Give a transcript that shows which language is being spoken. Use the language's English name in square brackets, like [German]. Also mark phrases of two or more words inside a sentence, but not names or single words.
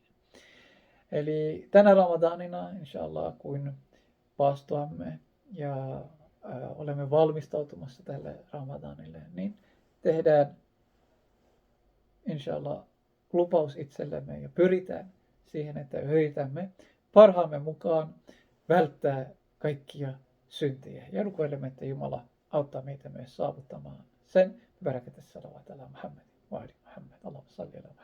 [Finnish] Eli tänä Ramadanina, inshallah, kun paastoamme ja olemme valmistautumassa tälle Ramadanille, niin tehdään inshallah lupaus itsellemme ja pyritään siihen, että yritämme parhaamme mukaan välttää kaikkia syntejä. Ja rukoilemme, että Jumala auttaa meitä myös saavuttamaan sen. [Arabic] بركات صلوات على محمد وآل محمد. اللهم صل على